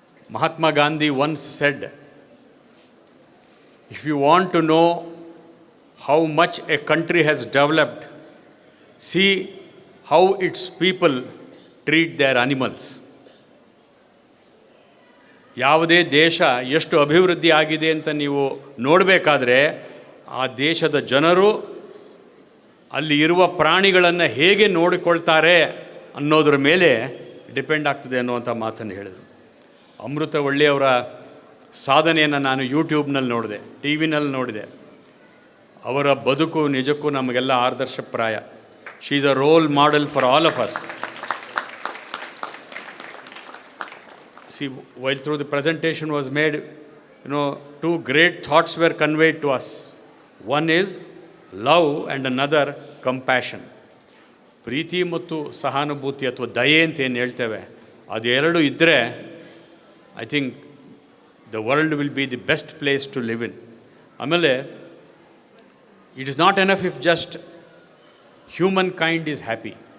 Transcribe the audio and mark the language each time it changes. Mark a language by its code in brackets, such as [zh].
[en] Mahatma Gandhi once said, if you want to know how much a country has developed, see how its people treat their animals. [kn] ಯಾವುದೇ ದೇಶ ಎಷ್ಟು ಅಭಿವೃದ್ಧಿ ಆಗಿದೆ ಅಂತ ನೀವು ನೋಡಬೇಕಾದ್ರೆ ಆ ದೇಶದ ಜನರು ಅಲ್ಲಿ ಇರುವ ಪ್ರಾಣಿಗಳನ್ನು ಹೇಗೆ ನೋಡಿಕೊಳ್ತಾರೆ ಅನ್ನೋದ್ರ ಮೇಲೆ ಡಿಪೆಂಡ್ ಆಗ್ತದೆ ಅನ್ನುವಂಥ ಮಾತನ್ನು ಹೇಳಿದರು. ಅಮೃತವಳ್ಳಿಯವರ ಸಾಧನೆಯನ್ನು ನಾನು ಯೂಟ್ಯೂಬ್ನಲ್ಲಿ ನೋಡಿದೆ, ಟಿ ವಿನಲ್ಲಿ ನೋಡಿದೆ. ಅವರ ಬದುಕು ನಿಜಕ್ಕೂ ನಮಗೆಲ್ಲ ಆದರ್ಶಪ್ರಾಯ. [en] She is a role model for all of us. See, while through the presentation was made, two great thoughts were conveyed to us. One is love and another compassion. [kn] ಪ್ರೀತಿ ಮತ್ತು ಸಹಾನುಭೂತಿ ಅಥವಾ ದಯೆ ಅಂತ ಏನು ಹೇಳ್ತೇವೆ, ಅದೆರಡು ಇದ್ದರೆ [en] I think the world will be the best place to live in. ಆಮೇಲೆ it is not enough if just human kind is happy.